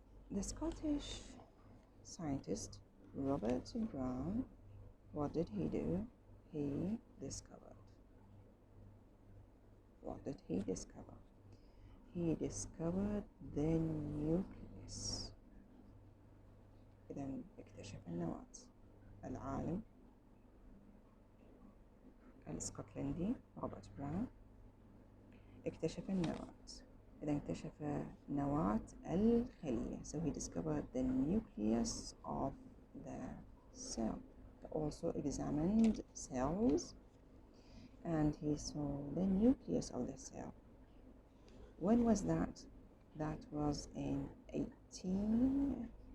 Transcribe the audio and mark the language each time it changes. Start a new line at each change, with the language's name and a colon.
English: The Scottish scientist Robert Brown, what did he do? He discovered. What did he discover? He discovered the nucleus.
Arabic: إذن اكتشف النواة. العالم الاسكتلندي روبرت براون اكتشف النواة. إذا اكتشف نواة الخلية.
English: So he discovered the nucleus of the cell. He also examined cells, and he saw the nucleus of the cell. When was that? That was in 1831.